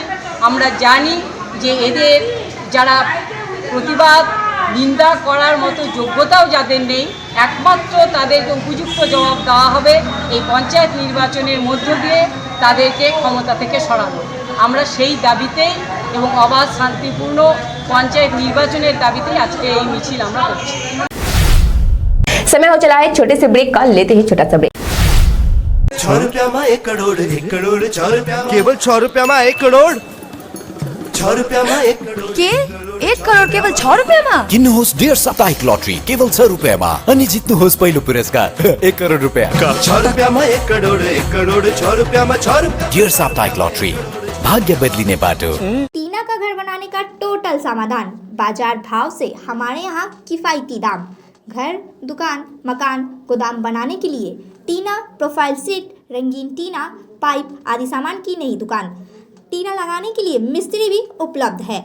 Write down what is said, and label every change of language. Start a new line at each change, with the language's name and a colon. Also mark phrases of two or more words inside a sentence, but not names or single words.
Bangla: আমরা জানি যে এদের যারা প্রতিবাদ নিন্দা করার মতো যোগ্যতাও যাদের নেই, একমাত্র তাদেরকে উপযুক্ত জবাব দেওয়া হবে এই পঞ্চায়েত নির্বাচনের মধ্য দিয়ে তাদেরকে ক্ষমতা থেকে সরানো। আমরা সেই দাবিতেই এবং অবাধ শান্তিপূর্ণ পঞ্চায়েত নির্বাচন দাবিতে আজ কে এই মিছিল আমরা করছি।
Hindi: समय हो चला है छोटे से ब्रेक का, लेते हैं छोटा सा ब्रेक। 6 रुपया में 1 करोड़ 6 रुपया केवल 6 रुपया में 1 करोड़ 6 रुपया में 1 करोड़ के 1 करोड़ केवल 6 रुपया में
Nepali: किन्नुहोस् डेढ साप्ताहिक लटरी केवल 6 रुपैयाँमा अनि जित्नुहोस् पहिलो पुरस्कार 1 करोड रुपैयाँ।
Hindi: 6 रुपया में 1 करोड़ 6 रुपया में 6 रुपया।
Nepali: डेढ साप्ताहिक लटरी, भाग्य बदलिने बाटो।
Hindi: टीना का घर बनाने का टोटल समाधान, बाजार भाव से हमारे यहाँ किफायती दाम। घर, दुकान, मकान, गोदाम बनाने के लिए टीना प्रोफाइल सीट, रंगीन टीना, पाइप आदि सामान की नई दुकान। टीना लगाने के लिए मिस्त्री भी उपलब्ध है।